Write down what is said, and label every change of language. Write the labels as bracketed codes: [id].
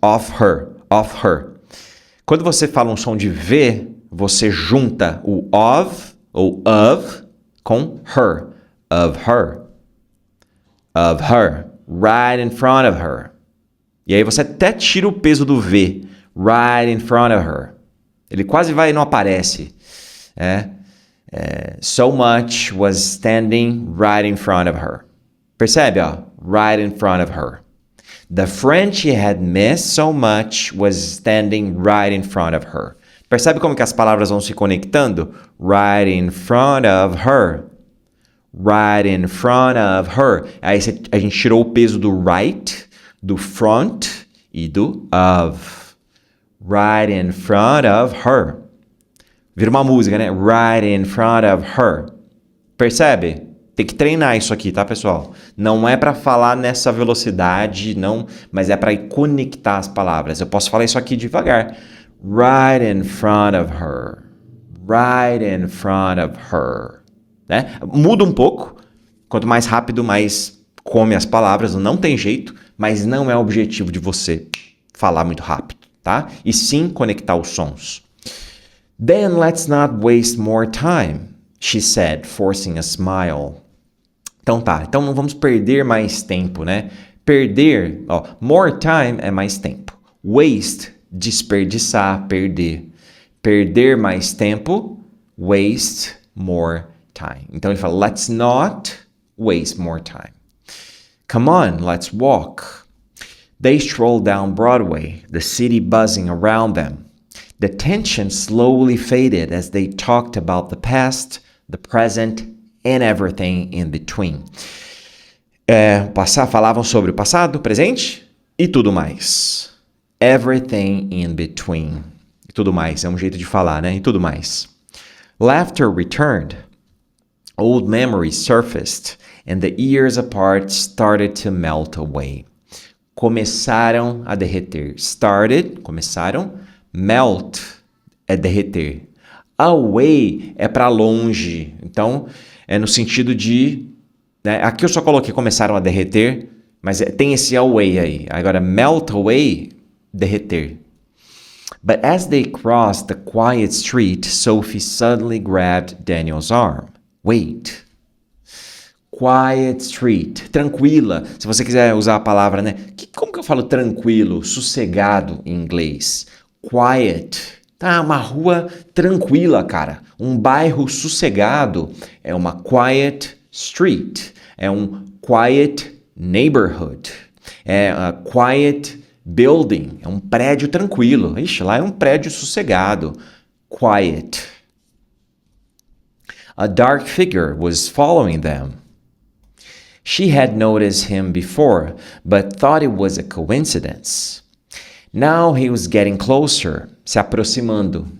[en] Of her, of her. [pt] Quando você fala um som de V, você junta o of ou of com her. Of her. Of her. [en] Right in front of her. [pt] E aí você até tira o peso do V. [en] Right in front of her. [pt] Ele quase vai e não aparece. [en] So much was standing right in front of her. [pt] Percebe, ó? [en] Right in front of her. The friend she had missed so much was standing right in front of her. [pt] Percebe como que as palavras vão se conectando? [en] Right in front of her. Right in front of her. [pt] Aí a gente tirou o peso do right, do front e do of. [en] Right in front of her. [pt] Vira uma música, né? [en] Right in front of her. [pt] Percebe? Tem que treinar isso aqui, tá, pessoal? Não é para falar nessa velocidade, não, mas é para conectar as palavras. Eu posso falar isso aqui devagar. [en] Right in front of her. Right in front of her. [pt] Né? Muda um pouco. Quanto mais rápido, mais come as palavras. Não tem jeito, mas não é o objetivo de você falar muito rápido, tá? E sim conectar os sons. [en] Then let's not waste more time, she said, forcing a smile. [pt] Então tá, então não vamos perder mais tempo, né? Perder, ó, more time é mais tempo. Waste, desperdiçar, perder. Perder mais tempo, waste more time. Então ele fala, [en] let's not waste more time. Come on, let's walk. They strolled down Broadway, the city buzzing around them. The tension slowly faded as they talked about the past, the present, and everything in between. [pt] Falavam sobre o passado, presente e tudo mais. [en] Everything in between. [pt] E tudo mais, é um jeito de falar, né? E tudo mais. [en] Laughter returned. Old memories surfaced, and the years apart started to melt away. [pt] Começaram a derreter. Started, começaram. Melt é derreter. Away é para longe. Então, é no sentido de... Né, aqui eu só coloquei começaram a derreter, mas tem esse away aí. Agora, melt away, derreter. [en] But as they crossed the quiet street, Sophie suddenly grabbed Daniel's arm. Wait. Quiet street. Tranquila. [pt] Se você quiser usar a palavra, né? Como que eu falo tranquilo, sossegado em inglês? Quiet. Tá, uma rua tranquila, cara. Um bairro sossegado é uma quiet street. [en] É um quiet neighborhood. É a quiet building. [pt] É um prédio tranquilo. Ixi, lá é um prédio sossegado. [en] Quiet. A dark figure was following them. She had noticed him before, but thought it was a coincidence. Now he was getting closer, [pt] se aproximando.